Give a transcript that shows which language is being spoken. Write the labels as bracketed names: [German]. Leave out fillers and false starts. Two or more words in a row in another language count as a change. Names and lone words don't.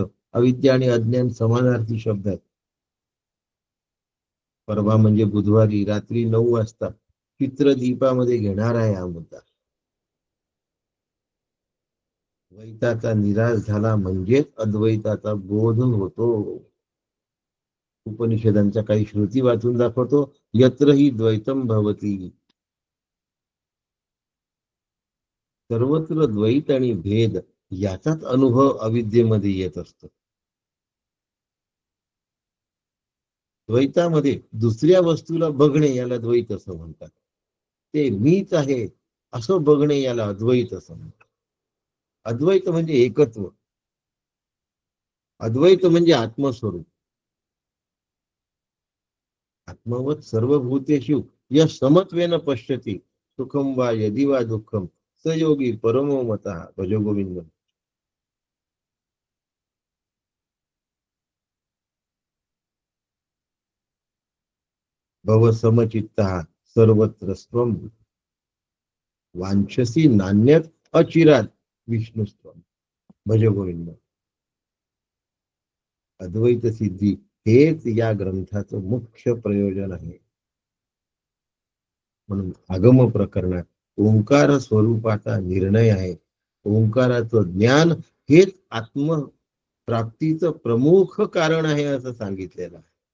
[Marathi] अविद्या आणि अज्ञान समानार्थी शब्द आहेत. परवा म्हणजे बुधवारी रात्री 9 वाजता चित्रदीपामध्ये घेणार आहे हा मुद्दा. द्वैताचा निराश झाला म्हणजेच अद्वैताचा बोध होतो. उपनिषदांच्या काही श्रुती वाचून दाखवतो. [Sanskrit] यत्र हि द्वैतम भवती, [Marathi] सर्वत्र द्वैत आणि भेद याचाच अनुभव अविद्येमध्ये येत असतो. द्वैतामध्ये दुसऱ्या वस्तूला बघणे याला द्वैत असं म्हणतात. ते मीच आहे असं बघणे याला अद्वैत असं म्हणतात. अद्वैत म्हणजे एकत्व. अद्वैत म्हणजे आत्मस्वरूप. [Sanskrit] आत्मवत सर्वभूतेषु या समत्वेन पश्यति सुखम वा यदि वा दुःखम स योगी परमो मतः भज गोविंद. भव समचित्तः सर्वत्र स्वम वांछसी नान्यत अचिरात विष्णुस्त्वम भज गोविंद. [Marathi] अद्वैत सिद्धी हेच या ग्रंथाचं मुख्य प्रयोजन आहे. म्हणून आगम प्रकरणात ओंकार स्वरूपाचा निर्णय आहे. ओंकाराचं ज्ञान हेच आत्मप्राप्तीचं प्रमुख कारण आहे असं सांगितलेलं आहे.